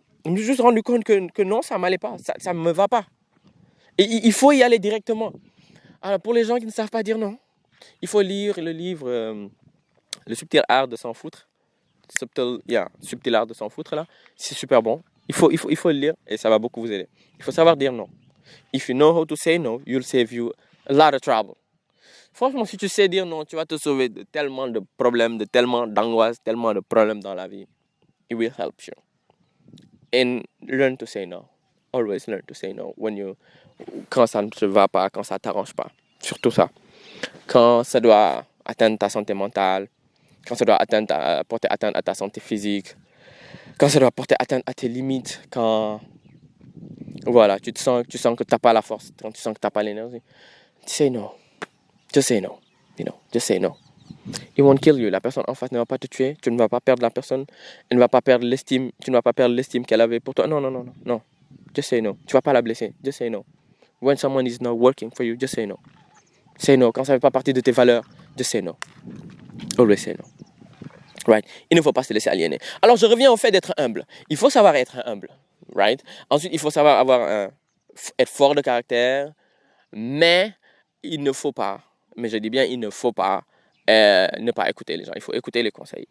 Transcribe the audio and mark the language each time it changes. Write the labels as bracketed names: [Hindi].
[French] Je me suis juste rendu compte que non, ça m'allait pas, ça me va pas. Et il faut y aller directement. Alors pour les gens qui ne savent pas dire non, il faut lire le livre Le subtil art de s'en foutre. Subtil art de s'en foutre là. C'est super bon. Il faut le lire et ça va beaucoup vous aider. Il faut savoir dire non. [English] If you know how to say no, you'll save you a lot of trouble. [French] Franchement, si tu sais dire non, tu vas te sauver de tellement de problèmes, de tellement d'angoisse, tellement de problèmes dans la vie. [English] It will help you. And learn to say no. [French] Always learn to say no quand ça ne te va pas, quand ça ne t'arrange pas. Surtout ça. Quand ça doit atteindre ta santé mentale, quand ça doit porter atteinte à ta santé physique, quand ça doit porter atteinte à tes limites, quand voilà, tu sens que tu n'as pas la force, quand tu sens que tu n'as pas l'énergie. [English] Say no. Just say no. Just say no. It won't kill you. [French] La personne en face ne va pas te tuer. Tu ne vas pas perdre la personne. Elle ne va pas perdre l'estime. Tu ne vas pas perdre l'estime qu'elle avait pour toi. Non. [English] Just say no. [French] Tu ne vas pas la blesser. Just say no. [English] When someone is not working for you, just say no. Say no. [French] Quand ça ne fait pas partie de tes valeurs, [English] just say no. Always say no. Right? [French] Il ne faut pas se laisser aliéner. Alors, je reviens au fait d'être humble. Il faut savoir être humble. [English] Right? [French] Ensuite, il faut savoir être fort de caractère. Mais il ne faut pas, mais je dis bien il ne faut pas ne pas écouter les gens. Il faut écouter les conseils.